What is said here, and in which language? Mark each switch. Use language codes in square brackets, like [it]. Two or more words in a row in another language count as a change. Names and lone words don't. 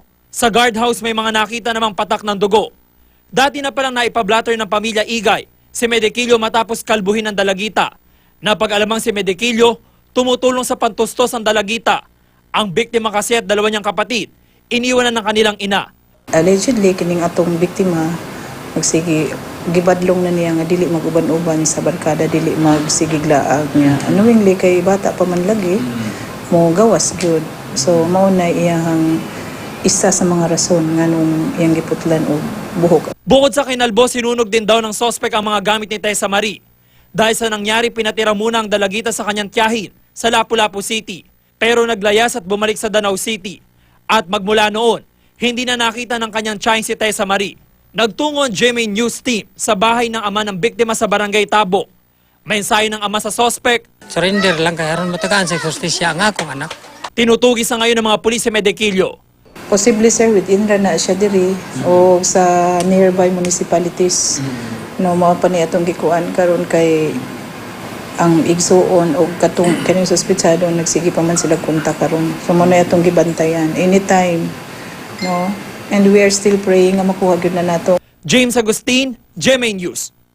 [tl] Sa guardhouse may mga nakita namang patak ng dugo. Dati na palang naipablatter ng pamilya Igay si Medequillo matapos kalbuhin ng dalagita. Napag-alamang si Medequillo, tumutulong sa pantustos ng dalagita. Ang biktima kasi at 2 niyang kapatid, iniwanan ng kanilang ina. [ceb] Allegedly, kining atong biktima, magsige, gibadlong na niya nga dili mag-uban-uban sa barkada, dili magsigiglaag niya. Knowingly, kay bata pa man lagi, mo gawas gyud. So, mauna iyang isa sa mga rason nga nung iyang giputlan o buhok. [tl] Bukod sa kinalbo, sinunog din daw ng sospek ang mga gamit ni Tessa Marie. Dahil sa nangyari, pinatira muna ang dalagita sa kanyang tiyahin sa Lapu-Lapu City. Pero naglayas at bumalik sa Danau City. At magmula noon, hindi na nakita ng kanyang tiyahin si Tessa Marie. Nagtungo ang GMA News team sa bahay ng ama ng biktima sa Barangay Tabo. Mensahe ng ama sa sospek, [ceb] surrender lang kay aron matagaan sa justisya ang akong anak. [tl] tinutugis na ngayon ng mga pulis si Medequillo. [ceb] Possibly, sir, within ra na siya diri o sa [en] nearby municipalities. [ceb] No, mao pa ni atong gikuan karon kay ang igsuon o katong kaning suspetsado nagsige pa man sila kontak karon. So mo na atong gibantayan anytime, no? [en] And we are still praying [ceb] nga makuha gyud na nato. James Agustin, GMA News.